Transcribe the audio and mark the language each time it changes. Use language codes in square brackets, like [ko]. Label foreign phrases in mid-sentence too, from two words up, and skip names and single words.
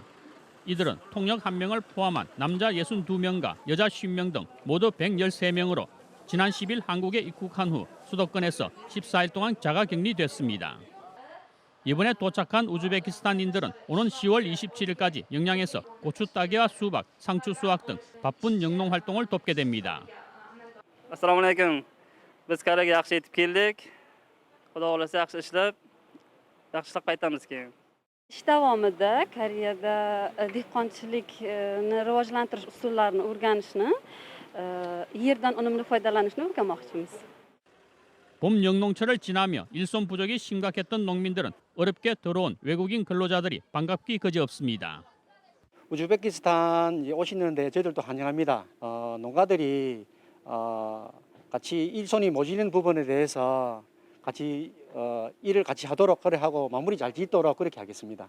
[ko] 이들은 통역 1명을 포함한 남자 62명과 여자 50명 등 모두 113명으로 지난 10일 한국에 입국한 후 수도권에서 14일 동안 자가격리됐습니다. 이번에 도착한 우즈베키스탄인들은 오는 10월 27일까지 영양에서 고추 따기와 수박, 상추 수확 등 바쁜 영농 활동을 돕게 됩니다. [uz] Assalomu alaykum. Biz Koreyaga yaxshi yetib keldik. Xudo xolasa yaxshi ishlab, yaxshi qaytamiz keyin. Ish davomida Koreyada dehqonchilikni rivojlantirish usullarini o'rganishni, yerdan unumli foydalanishni o'rganmoqchimiz. [ko] 봄 영농철을 지나며 일손 부족이 심각했던 농민들은 어렵게 들어온 외국인 근로자들이 반갑기 그지없습니다. 우즈베키스탄 오시는데 저희들도 환영합니다. 농가들이 같이 일손이 모자는 부분에 대해서 같이 일을 같이 하도록 그래 하고 마무리 잘 짓도록 그렇게 하겠습니다.